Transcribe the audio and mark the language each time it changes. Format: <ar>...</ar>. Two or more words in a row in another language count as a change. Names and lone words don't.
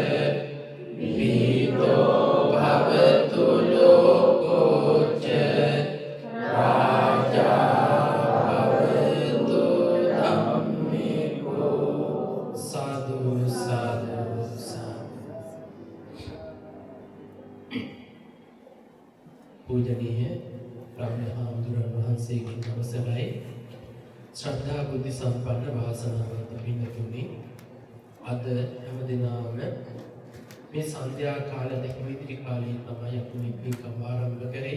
<pi>විතෝ භවතු ලෝකෝ ච රාජා භවතු ධම්මිකෝ සාදු සාදු සාදු.</pi> <si>පූජනීය රාමහාමුදුරන් වහන්සේගෙන් අවසරයි ශ්‍රද්ධා බුද්ධ සම්පන්න වාසනාවන්ත පින්තුනි අද හැමදිනම මේ සන්ධ්‍යා කාල දෙකම ඉදිරි කාලේ තමයි අපි මේ පින්කම ආරම්භ කරේ.</si>